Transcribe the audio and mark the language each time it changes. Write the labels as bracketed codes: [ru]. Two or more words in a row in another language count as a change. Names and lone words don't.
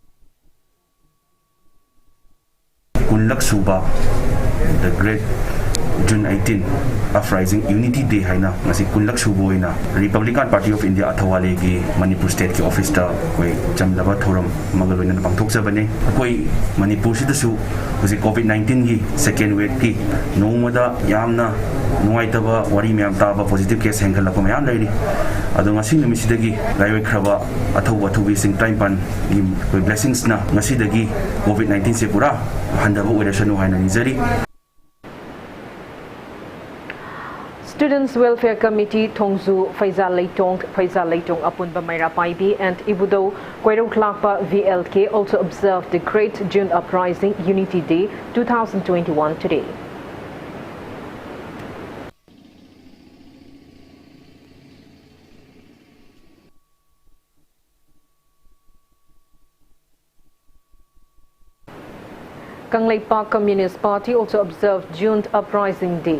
[mni] Kunlak Suba, [en] the great June 18 uprising Unity Day [mni] haina ngasi kunlak suboina Republican Party of India athawale gi Manipur state ki office ta koi chamlaba thoram magaloina na pangthok jabane koi Manipur sida su husi COVID-19 gi [en] second wave [mni] ki nomada yamna nuaitaba wari myam taba [en] positive case [mni] hengkal la pamya lairi ado ngasi numisidagi laiwai khraba athawi sing time pan gi koi blessings na ngasi dagi COVID-19 se pura handaba oirashanu haina nizari. [en] Students Welfare Committee Thongzu Faisal Leitong Apun Bamaira Paibi and Ibudo Kwairong Klakpa VLK also observed the Great June Uprising Unity Day 2021 today. Kanglei Park Communist Party also observed June Uprising Day.